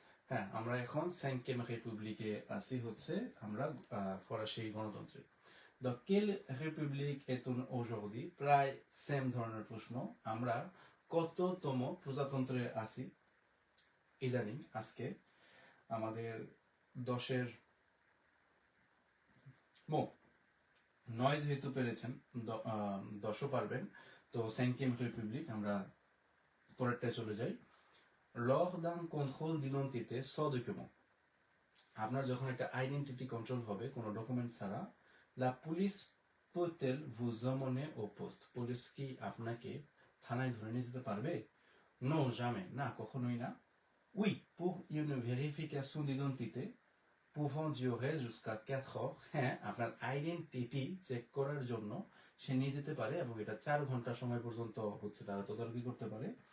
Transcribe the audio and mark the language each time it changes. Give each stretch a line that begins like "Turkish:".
Bangla: হ্যাঁ, আমরা এখন 5e রিপাবলিকে আছি, হচ্ছে আমরা ফরাসি গণতন্ত্রে।
French: Donc, quelle république est-on aujourd'hui?
Bangla: প্রায় সেম ধরনের প্রশ্ন। আমরা কততম প্রজাতন্ত্রে আছি ইদানিং? আজকে আমাদের 10-এর মো 9 যেহেতু পেরেছেন, 10ও পারবেন, তো 5e রিপাবলিক আমরা পরেরটায় চলে যাই।
French: Lors d'un contrôle d'identité sans document,
Bangla: আপনার যখন একটা আইডেন্টিটি কন্ট্রোল হবে কোনো ডকুমেন্ট ছাড়া,
French: la police peut-elle vous emmener au poste?
Bangla: Police কি আপনাকে থানায় ধরে নিয়ে যেতে পারবে?
French: Non, jamais,
Bangla: না, কখনোই না।
French: Oui, pour une vérification d'identité pouvant durer jusqu'à 4 heures,
Bangla: হ্যাঁ, আপনার আইডেন্টিটি চেক করার জন্য সে নিয়ে যেতে পারে এবং এটা 4 ঘন্টা সময় পর্যন্ত হচ্ছে তারা তদারকি করতে পারে।